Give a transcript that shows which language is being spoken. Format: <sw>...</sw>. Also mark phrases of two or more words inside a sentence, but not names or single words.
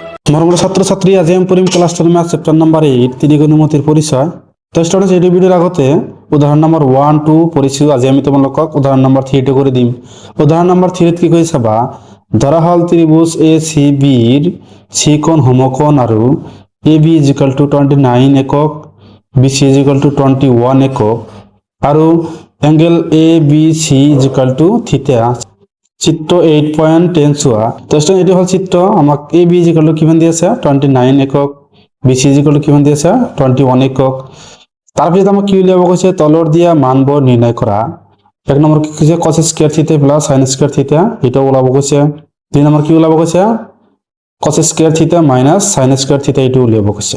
<as>মরমর ছাত্রছাত্রী আজি আমি পড়িম</as> <en>class 10 math chapter number 8</en> <as>ত্রিকোণমিতির পরিচয়। তো স্টুডেন্টস এই ভিডিওর আগতে উদাহরণ নাম্বার 1 2 পরিচয় আজি আমি তোমালোকক উদাহরণ নাম্বার 3 টো করে দিম। উদাহরণ নাম্বার 3 কি কইছে বা ধরা হল ত্রিভুজ ACB এর ত্রিকোণ সমকোণ আৰু AB = 29 একক BC = 21 একক আৰু অ্যাঙ্গেল ABC = থিটা চিত্র 8.10 চোৱা। তো স্টুডেন্ট এটি হল চিত্র আমাক AB = কিমান দি আছে 29 একক BC = কিমান দি আছে 21 একক। তাৰপিছত আমাক কি উলিয়াব কৈছে তলৰ দিয়া মানবোৰ নিৰ্ণয় কৰা। এক নম্বৰ কি কৈছে</as> <en>cos square theta plus sin square theta</en> <as>এটা ওলাব কৈছে। দুই নম্বৰ কি ওলাব কৈছে</as> <en>cos square theta minus sin square theta</en> <as>এটা উলিয়াব কৈছে।</as>